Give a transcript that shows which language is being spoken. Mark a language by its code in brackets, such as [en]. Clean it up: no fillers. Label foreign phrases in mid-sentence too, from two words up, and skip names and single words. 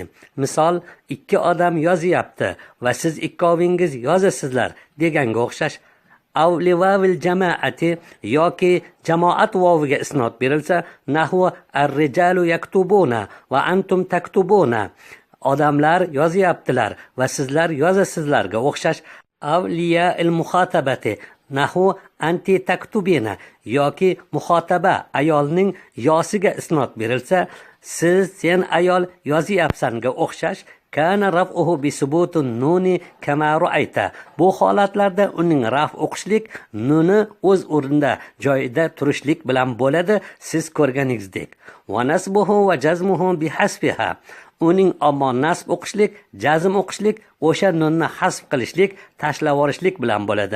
[uz] Misol, ikki odam yozyapti va siz ikkovingiz yozasizlar deganga o'xshash. [ar] أو لواو الجماعة [uz] yoki jamoat voviga isnod berilsa, [ar] نحو الرجال يكتبون وأنتم تكتبون. [uz] Odamlar yozyaptilar va sizlar yozasizlarga o'xshash. [ar] أو لياء المخاطبة نحو أنت تكتبين [uz] yoki muxotaba ayolning yosiga isnod berilsa, siz sen ayol yozyapsanga o'xshash. [ar] كان رفعه بثبوت النون كما رأيت. [uz] Bu holatlarda uning raf o'qishlik nuni o'z o'rnida joyida turishlik bilan bo'ladi, siz ko'rganingizdek. [ar] ونصبه وجزمه بحذفها. [uz] Uning ammo nasb o'qishlik, jazm o'qishlik o'sha nunni hasb qilishlik, tashlab yuborishlik bilan bo'ladi.